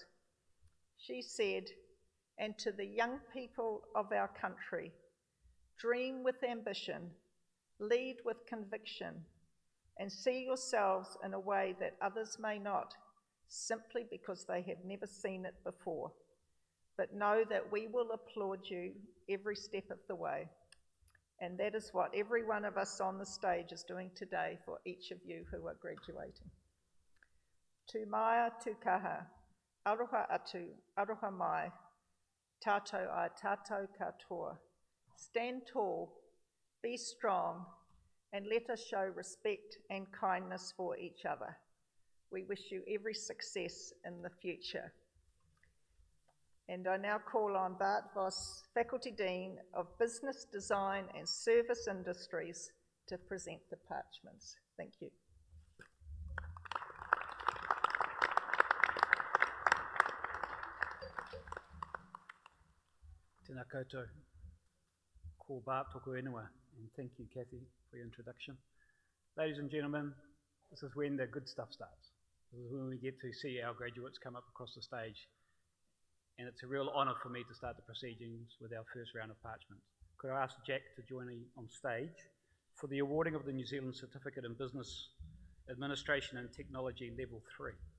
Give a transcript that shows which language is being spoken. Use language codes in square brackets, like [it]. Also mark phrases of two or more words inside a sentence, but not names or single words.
[en] She said, "And to the young people of our country, dream with ambition, lead with conviction, and see yourselves in a way that others may not, simply because they have never seen it before. But know that we will applaud you every step of the way." And that is what every one of us on the stage is doing today for each of you who are graduating. [mi] Tu maia, tu kaha, aroha atu, aroha mai, tātou ai tātou katoa. [en] Stand tall, Be strong, and let us show respect and kindness for each other. We wish you every success in the future. And I now call on Bart Voss, Faculty Dean of Business, Design and Service Industries, to present the parchments. Thank you. [mi] Tēnā koutou, ko Bart toko inua, [en] and thank you, Kathy, for your introduction. Ladies and gentlemen, this is when the good stuff starts. This is when we get to see our graduates come up across the stage, and it's a real honour for me to start the proceedings with our first round of parchments. Could I ask Jack to join me on stage for the awarding of the New Zealand Certificate in Business Administration and Technology Level 3.